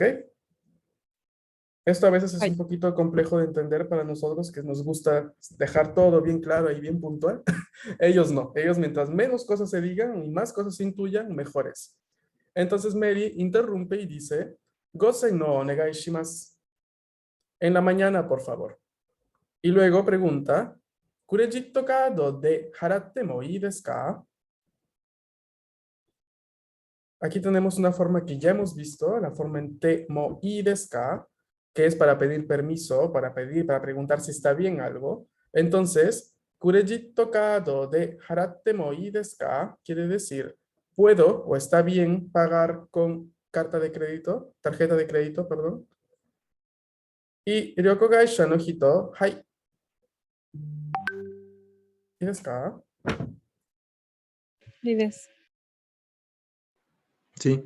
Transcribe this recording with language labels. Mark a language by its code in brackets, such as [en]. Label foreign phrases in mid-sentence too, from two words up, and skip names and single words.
[es] Esto a veces es un poquito complejo de entender para nosotros que nos gusta dejar todo bien claro y bien puntual. Ellos no. Ellos mientras menos cosas se digan y más cosas se intuyan, mejores. Entonces Mary interrumpe y dice, [ja] 午前のお願いします. [es] En la mañana, por favor. Y luego pregunta, [en] ¿Credit card [ja] で払ってもいいですか? [es] Aquí tenemos una forma que ya hemos visto, la forma en [ja] てもいいですか, [es] que es para pedir permiso, para preguntar si está bien algo. Entonces, [en] Credit card [ja] で払ってもいいですか [es] quiere decir, ¿puedo o está bien pagar con tarjeta de crédito, perdón? Y [ja] 旅行会社の人, [es] hai. [ja] ¿Y ですか? [es] Sí.